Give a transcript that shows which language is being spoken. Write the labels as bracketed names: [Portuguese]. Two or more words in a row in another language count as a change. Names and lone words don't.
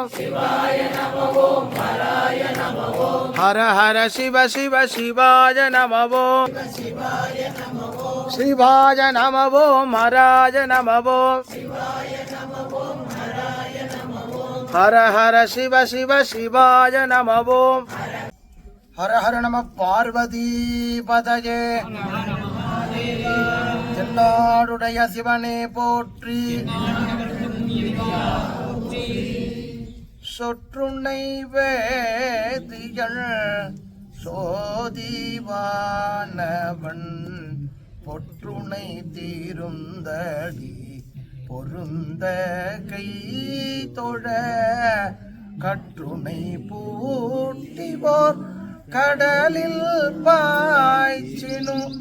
[Sanskrit] हर हर शिव शिव शिवाय नमः शिवाय नमः हराय नमः हर हर शिव शिव शिवाय नमः हर हर नमः पार्वती पतये [Tamil] தென்னாடுடைய சிவனே போற்றி சொற்றுணை வேதிகள் சோதிவானவன் பொற்றுணை தீருந்தடி பொருந்த கை தொழ கற்றுணை பூட்டிவோர் கடலில் பாய்ச்சினு